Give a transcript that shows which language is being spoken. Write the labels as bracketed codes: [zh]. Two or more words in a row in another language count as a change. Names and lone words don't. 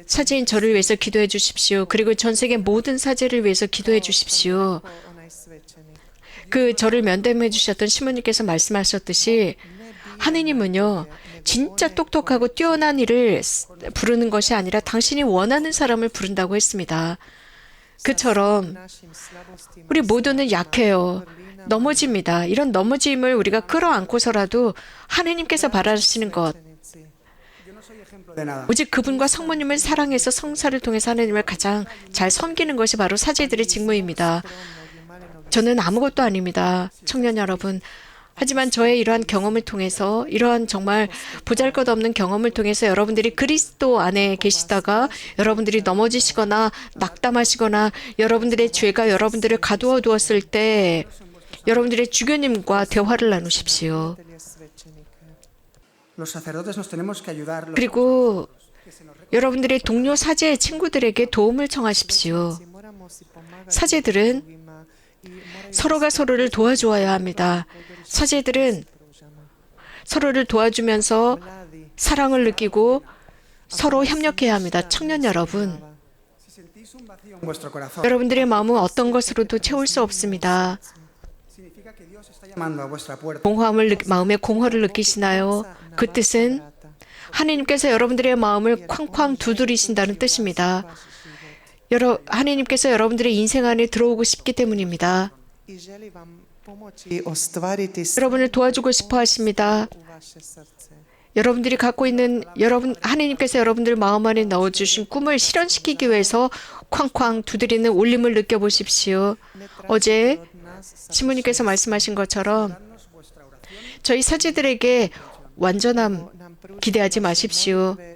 [ko] 사제인 저를 위해서 기도해 주십시오. 그리고 전 세계 모든 사제를 위해서 기도해 주십시오. [hr] onaj svećenik. [ko] 그 저를 면담해 주셨던 신부님께서 말씀하셨듯이 하느님은요 진짜 똑똑하고 뛰어난 이를 부르는 것이 아니라 당신이 원하는 사람을 부른다고 했습니다. 그처럼 [hr] Našim slabostima [ko] 우리 모두는 약해요. 넘어집니다. 이런 넘어짐을 우리가 끌어안고서라도 하느님께서 바라시는 것 [hr] svećenici. [es] Yo no soy ejemplo de nada. [ko] 오직 그분과 성모님을 사랑해서 성사를 통해서 하느님을 가장 잘 섬기는 것이 바로 사제들의 직무입니다. 저는 아무것도 아닙니다. 청년 여러분. 하지만 저의 이러한 경험을 통해서 이러한 정말 보잘것없는 경험을 통해서 여러분들이 그리스도 안에 계시다가 여러분들이 넘어지시거나 낙담하시거나 여러분들의 죄가 여러분들을 가두어 두었을 때 여러분들의 주교님과 대화를 나누십시오. Je [es] Los sacerdotes nos tenemos que ayudar. Los [ko] 그리고 여러분들의 동료 사제 친구들에게 도움을 청하십시오. 사제들은 서로가 서로를 도와주어야 합니다. 사제들은 서로를 도와주면서 사랑을 느끼고 서로 협력해야 합니다. 청년 여러분, [es] si sentís un vacío en vuestro corazón, [ko] 여러분들의 마음은 어떤 것으로도 채울 수 없습니다. [es] significa que Dios está llamando a vuestra puerta. [ko] 마음의 공허를 느끼시나요? 그 뜻은 하나님께서 여러분들의 마음을 쾅쾅 두드리신다는 뜻입니다. 하나님께서 여러분들의 인생 안에 들어오고 싶기 때문입니다. [hr] I želi vam pomoći ostvariti [ko] 여러분을 도와주고 싶어 하십니다. [hr] u vaše srce. [ko] 여러분들이 갖고 있는 하나님께서 여러분들 마음 안에 넣어주신 꿈을 실현시키기 위해서 쾅쾅 두드리는 울림을 느껴보십시오. 어제 신부님께서 말씀하신 것처럼 저희 사제들에게 완전함 기대하지 마십시오.